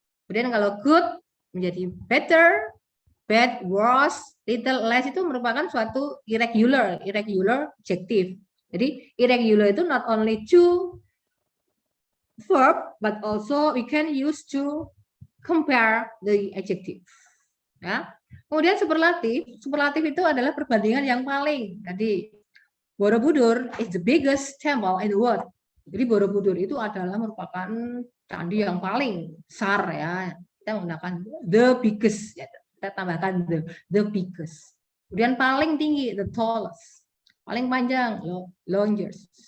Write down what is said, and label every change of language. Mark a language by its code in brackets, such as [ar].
[id] Kemudian kalau good menjadi better, bad, worse, little, less itu merupakan suatu irregular adjective. Jadi irregular itu [en] not only to verb, but also we can use to compare the adjective. [id] Ya. Kemudian superlatif itu adalah perbandingan yang paling. Jadi [en] Borobudur is the biggest temple in the world. [id] Jadi Borobudur itu adalah merupakan candi yang paling besar ya. Kita menggunakan the biggest, ya. Kita tambahkan the biggest. Kemudian paling tinggi the tallest. Paling panjang longest.